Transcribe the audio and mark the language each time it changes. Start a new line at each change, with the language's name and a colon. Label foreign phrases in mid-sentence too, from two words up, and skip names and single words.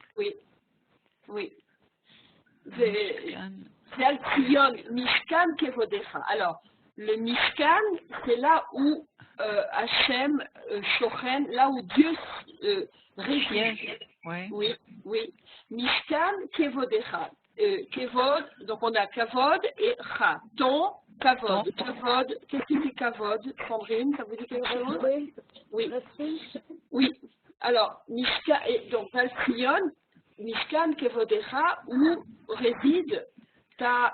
French: Oui. Oui. C'est le Sion,
Hebrew: Mishkan Kevodecha.
French: Alors, le Mishkan, c'est là où
Hebrew: Hachem Shochen,
French: là où Dieu réside. Ouais. Oui.
Hebrew: משכן כבודך.
French: Kevod, donc on a Kavod et Cha. Ton Kavod. Kavod, qu'est-ce que c'est Kavod, Sandrine? Ça vous dit quelque chose? Oui. Oui. Alors, Mishkan, donc Val Sion,
Hebrew: Mishkan Kevodecha,
French: où réside ta